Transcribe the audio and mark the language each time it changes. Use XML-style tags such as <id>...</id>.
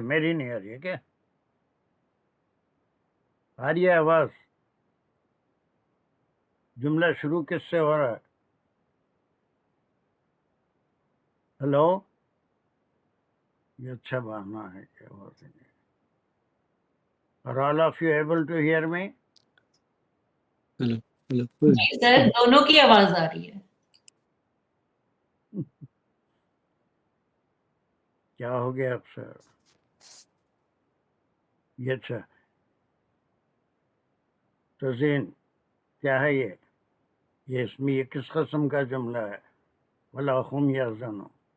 <ur>میری نہیں آ رہی ہے کیا؟ آ رہی ہے آواز. جملہ شروع کس سے ہو رہا ہے؟ ہلو. یہ اچھا بہانہ ہے کہ آواز نہیں.</ur> <en>Are all of you able to hear me? Hello hello.</en> <ur>جی سر دونوں کی آواز آ رہی ہے. کیا ہو گیا اب سر؟ یہ اچھا تزین کیا ہے یہ اس میں یہ کس قسم کا جملہ ہے؟</ur> <ar>ولا ہم یحزنون.</ar>